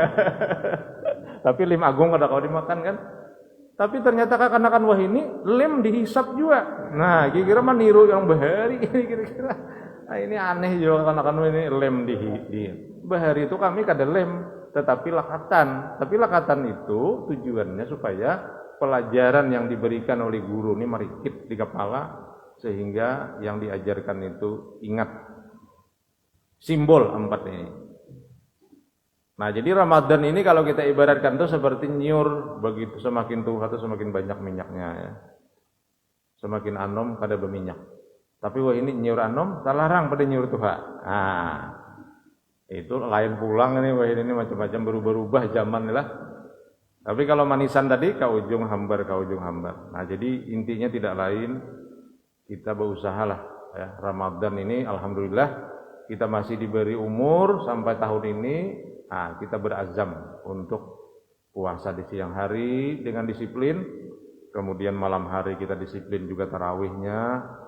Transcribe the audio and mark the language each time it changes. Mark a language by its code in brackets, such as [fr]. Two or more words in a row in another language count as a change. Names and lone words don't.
[bjn] Tapi lem agung kada kau dimakan kan? Tapi ternyata kekanakan wah ini lem dihisap juga. Nah, kira-kira meniru yang bahari kira-kira. Nah, ini aneh juga kekanakan ini lem di bahari itu kami kada lem, tetapi lakatan. Tapi lakatan itu tujuannya supaya pelajaran yang diberikan oleh guru ini merikit di kepala sehingga yang diajarkan itu ingat simbol 4 ini. Nah, jadi Ramadan ini kalau kita ibaratkan itu seperti nyur, begitu semakin tua itu semakin banyak minyaknya ya. Semakin anom kada berminyak. Tapi wah ini nyur anom talarang pada nyur tua. Nah, itu lain pulang ini wah ini macam-macam berubah-ubah zaman lah. Tapi kalau manisan tadi ka ujung hambar. Nah, jadi intinya tidak lain kita berusahalah ya. Ramadan ini alhamdulillah kita masih diberi umur sampai tahun ini. Nah, kita berazam untuk puasa di siang hari dengan disiplin, kemudian malam hari kita disiplin juga tarawihnya.